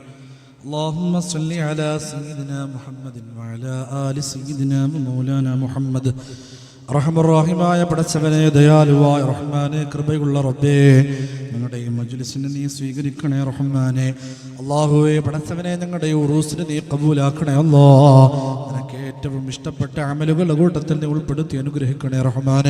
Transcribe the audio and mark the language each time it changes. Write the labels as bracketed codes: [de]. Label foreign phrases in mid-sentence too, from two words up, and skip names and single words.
[ar] اللهم صل على سيدنا محمد وعلى آل سيدنا مولانا محمد. [ml] റഹ്മാനായ പടച്ചവനെ, ദയാലുവായ റഹ്മാനെ, കൃപയുള്ള റബ്ബേ, ഞങ്ങളുടെ ഈ മജ്ലിസിനെ നീ സ്വീകരിക്കണേ റഹ്മാനെ. അല്ലാഹുവേ പടച്ചവനെ, ഞങ്ങളുടെ ഈ ഉറൂസിനെ നീ കബൂലാക്കണേ അല്ലാഹ്. നിനക്ക് ഏറ്റവും ഇഷ്ടപ്പെട്ട അമലുകളുടെ കൂട്ടത്തിൽ നീ ഉൾപ്പെടുത്തി അനുഗ്രഹിക്കണേ റഹ്മാനെ.